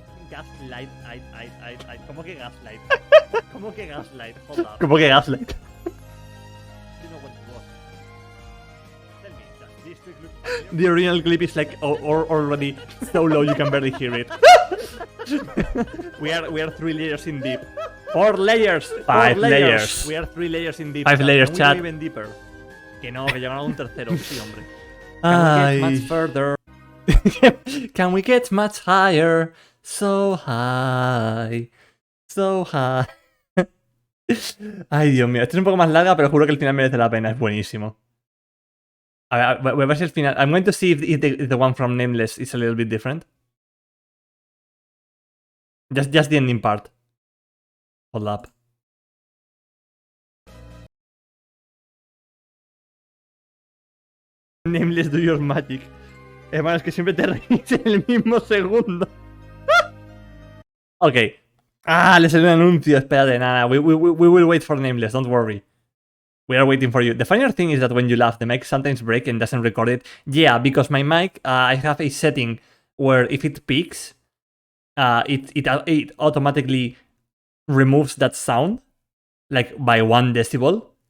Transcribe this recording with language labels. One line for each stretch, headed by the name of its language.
English: Gaslight, I.
Spanish: ¿Cómo que gaslight? ¿Cómo que gaslight?
English: Hold up.
Spanish: ¿Cómo que gaslight?
English: You know what it was. Tell me, does this trick look familiar? The original clip is like already so low you can barely hear it. we are 3 layers in deep. 4 layers! 5 layers. We are 3 layers in deep. 5 layers, chat. Even deeper.
Spanish: Que no, que llegaron a un tercero. Sí, hombre. Ay.
English: Can we get much further? Can we get much higher? So high. So high.
Spanish: Ay, Dios mío. Esta es un poco más larga, pero juro que el final merece la pena. Es buenísimo. A ver, voy a ver si el final...
English: I'm going to see if the one from Nameless is a little bit different. Just the ending part. Hold up. Nameless, do your magic.
Spanish: Hermano, es que siempre te reís en el mismo segundo. Ok. Ah, le salió un anuncio. Espérate, nada.
English: We will wait for Nameless, don't worry. We are waiting for you. The funnier thing is that when you laugh, the mic sometimes breaks and doesn't record it. Yeah, because my mic, I have a setting where if it peaks, it automatically removes that sound, like by 1 decibel.